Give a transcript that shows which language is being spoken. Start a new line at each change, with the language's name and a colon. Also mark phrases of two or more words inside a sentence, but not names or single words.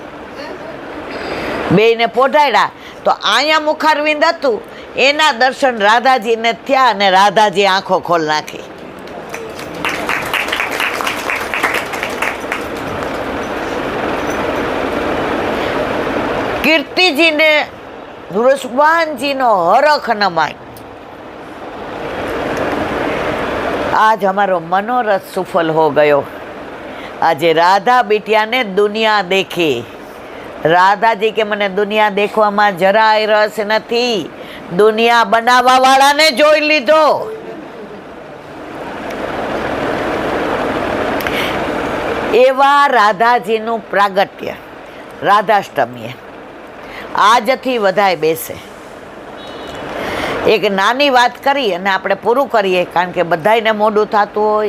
Gujarati: બેયને પોઢાડ્યા તો અહીંયા મુખારવિંદ હતું, એના દર્શન રાધાજીને થયા અને રાધાજી આંખો ખોલ નાખી. કીર્તિજીને વૃષભાનજીનો હરખ ન માય.
Hindi: आज हमारो मनोरथ सफल हो गयो. आज राधा बिटिया ने दुनिया देखी. राधा जी के मने दुनिया देखवा में जराय रस नहीं.
Gujarati: દુનિયા બનાવવા વાળાને જોઈ લીધો. એવા રાધાજીનું પ્રાગટ્ય રાધાષ્ટમીએ આજથી વધાય બેસે. એક નાની વાત કરી અને આપણે પૂરું કરીએ, કારણ કે બધાયને મોડું થતું હોય.